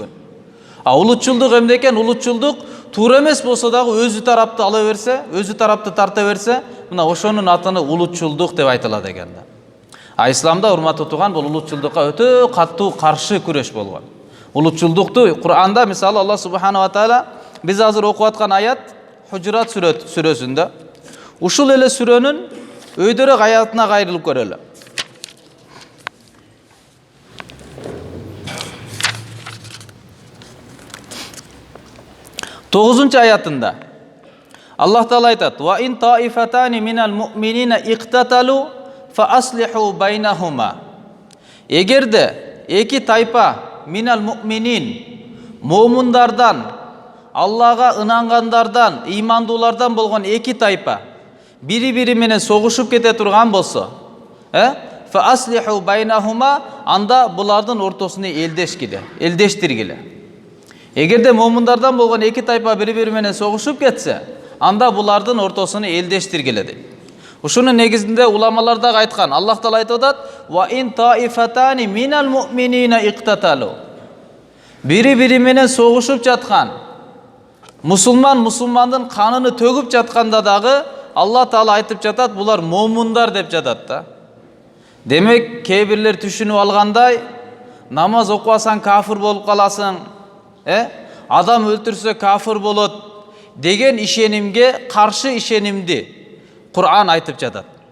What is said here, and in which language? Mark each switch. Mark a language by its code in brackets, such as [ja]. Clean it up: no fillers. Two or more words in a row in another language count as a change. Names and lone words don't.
[ky] Улутчулдук эмне экен? Улутчулдук туура эмес болсо дагы өзү тарапты ала берсе, өзү тарапты тарта берсе, мына ошонун атыны улутчулдук деп айтылат экен да. Исламда, урматтуу туган, бул улутчулдукка өтө катуу каршы күрөш болгон. Улутчулдукту Кур'анда, мисалы, Аллах [ar] سبحانه وتعالى [ky] биз азыр окуп аткан аят Хужурат сүрөсүндө. Ушул эле сүрөнүн өйдөрөөк аятына кайрылып көрөлү. Тогузунчу аятында Аллах Таала айтат: [ar] "وإن طائفتان من المؤمنين اقتتلوا فأصلحوا بينهما." [ky] Эгерде эки тайпа [ar] من المؤمنين, [ky] момундардан, Аллага ынангандардан, ыймандуулардан болгон эки тайпа бири-бири менен согушуп кете турган болсо, [ar] فأصلحوا بينهما, [ky] анда булардын ортосуна элдештиргиле. Эгерде момундардан болгон эки тайпа бири-бири менен согушуп кетсе, анда булардын ортосуна элдештиргиле дейт. Ушунун негизинде уламалар дагы айткан. Аллах Таала айтып атат: [ar] "وإن طائفتان من المؤمنين اقتتلوا." [ky] Бири-бири менен согушуп жаткан, мусулмандын канын төгүп жатканда дагы Аллах Таала айтып жатат, булар момундар деп жатат да. Демек, кээ бирлер түшүнүп алгандай, намаз окубасаң кафир болуп каласың, адам өлтүрсө кафир болот деген ишенимге каршы ишенимди Кур'ан айтып жатат.